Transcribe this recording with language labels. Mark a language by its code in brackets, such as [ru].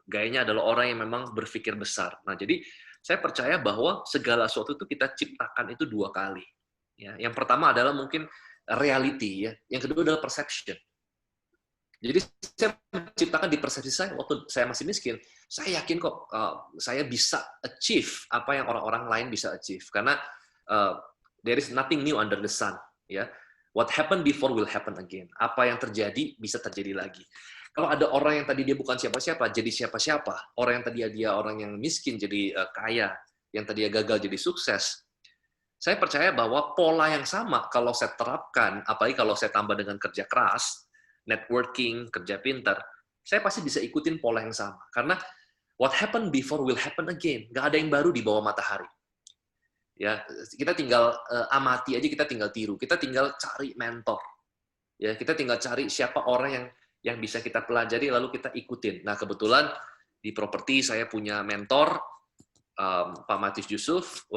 [id] Gayanya adalah orang yang memang berpikir besar. Nah, jadi saya percaya bahwa segala sesuatu itu kita ciptakan itu 2 kali. Ya, yang pertama adalah mungkin reality ya. Yang kedua adalah perception. Jadi saya menciptakan di persepsi saya waktu saya masih miskin, saya yakin kok saya bisa achieve apa yang orang-orang lain bisa achieve. Karena [en] there is nothing new under the sun. Ya, what happened before will happen again. [id] Apa yang terjadi bisa terjadi lagi. Kalau ada orang yang tadi dia bukan siapa-siapa, jadi siapa-siapa. Orang yang tadi dia orang yang miskin jadi kaya, yang tadi dia gagal jadi sukses. Saya percaya bahwa pola yang sama kalau saya terapkan, apalagi kalau saya tambah dengan kerja keras, networking, kerja pintar, saya pasti bisa ikutin pola yang sama. Karena [en] what happened before will happen again. [id] Nggak ada yang baru di bawah matahari. Ya, kita tinggal amati aja, kita tinggal tiru, kita tinggal cari mentor. Ya, kita tinggal cari siapa orang yang bisa kita pelajari lalu kita ikutin. Nah, kebetulan di properti saya punya mentor Pak Matius Yusuf.